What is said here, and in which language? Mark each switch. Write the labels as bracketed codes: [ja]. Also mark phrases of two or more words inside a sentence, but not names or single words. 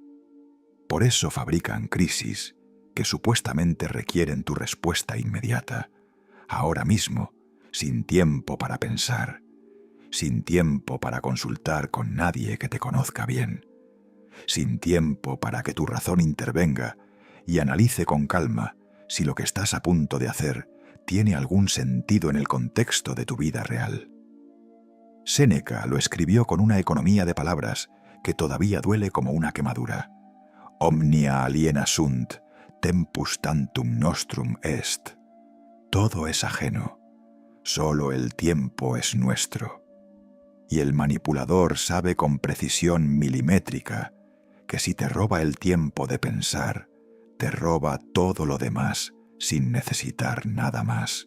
[es] Por eso fabrican crisis que supuestamente requieren tu respuesta inmediata, ahora mismo, sin tiempo para pensar, sin tiempo para consultar con nadie que te conozca bien, sin tiempo para que tu razón intervenga y analice con calma si lo que estás a punto de hacer tiene algún sentido en el contexto de tu vida real. Séneca lo escribió con una economía de palabras que todavía duele como una quemadura. [la] Omnia aliena sunt, tempus tantum nostrum est. [es] Todo es ajeno, solo el tiempo es nuestro. Y el manipulador sabe con precisión milimétrica que si te roba el tiempo de pensar, te roba todo lo demás sin necesitar nada más.